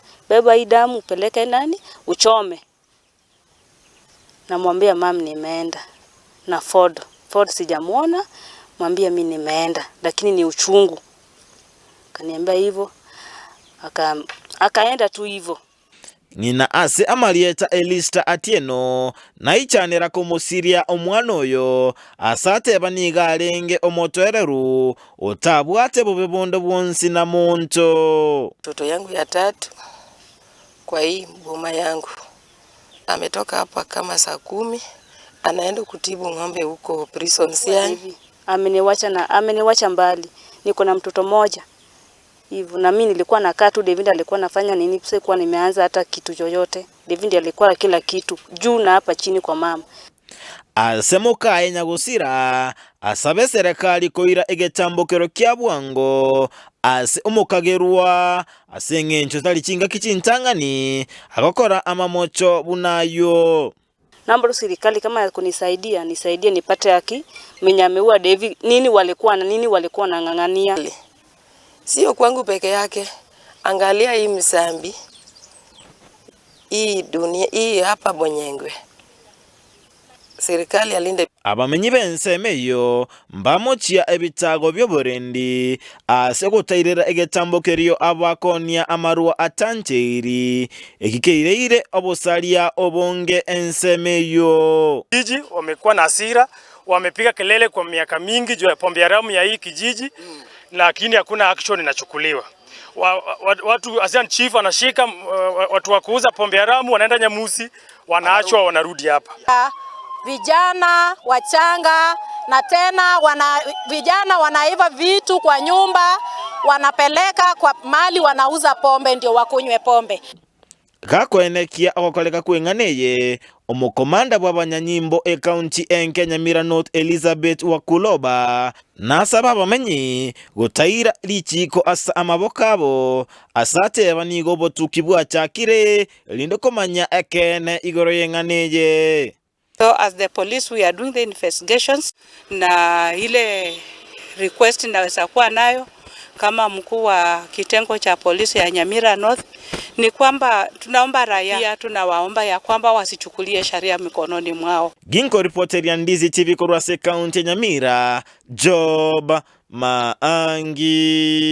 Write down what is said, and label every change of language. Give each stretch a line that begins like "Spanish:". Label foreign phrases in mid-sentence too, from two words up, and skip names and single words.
Swahili: Beba hii damu peleke nani uchome. Namwambia mam nimeenda na Ford sijamuona, mwambia mimi nimeenda lakini ni uchungu. Kaniambia hivyo akaenda tu hivyo.
Gusii: Nina ase amalieta Elista Atieno na ichanera kumusiria omwana oyo asate baniga alenge omotwereru otabwate bubebondo bwonsi na monto.
Swahili: Mtoto yangu ya 3 kwa hii boma yangu ametoka hapa kama saa 10 anaenda kutibu ng'ombe huko prison siani. Ameniwacha mbali. Niko na mtoto mmoja. Hivyo na mimi nilikuwa nakaa tu, David alikuwa anafanya nini, sikuwa nimeanza hata kitu chochote. David alikuwa kila kitu juu na hapa chini kwa mama.
Gusii: Asemuka enyagusira asabe serikali koira egetambokero kya bwango ase omukagerwa asengencho tali chinga kichintangani agokora amamocho bunayo.
Swahili: Namba serikali kama kunisaidia nisaidie nipate haki mwenye ameua David. Nini walikuwa nang'ang'ania? Sio kwangu peke yake. Angalia hii misambi. Hii dunia hii hapa Bonyengwe. Serikali alinde
Gusii: abamenyi bensemeyo mbamochia ebitago byoborendi ase gutairera egetambokerio abakonia amarua atancheiri ekikeire obosalia obonge ensemeyo.
Swahili: Kijiji wamekuwa na hasira, wamepiga kelele kwa miaka mingi juu ya pombe haramu ya hii kijiji, lakini hakuna action inachukuliwa. Watu Asian chief anashika watu wa kuuza pombe haramu wanaenda Nyamusi, wanaachwa wanarudi hapa. Vijana wachanga na tena vijana wanaiva vitu kwa nyumba wanapeleka kwa mali wanauza pombe ndio wakunywe pombe.
Gusii: Gakwenekia agokoleka kweng'aneye omukomanda bw'abanyanyimbo county enke Nyamira North Elizabeth Wakuloba nasaba abamenyi gutaira lichiko asa amabokabo asate banigo botuki bwachakire lindo komanya ekene igoro yeng'aneye.
English: So as the police we are doing the investigations
Swahili: na ile request naweza kuwa nayo kama mkuu wa kitengo cha polisi ya Nyamira North ni kwamba tunaomba raia, tunawaomba ya kwamba wasichukulie sheria mikononi mwao.
Gusii: Ginko reporter ya Ndizi TV kurwase county Nyamira Job Maangi.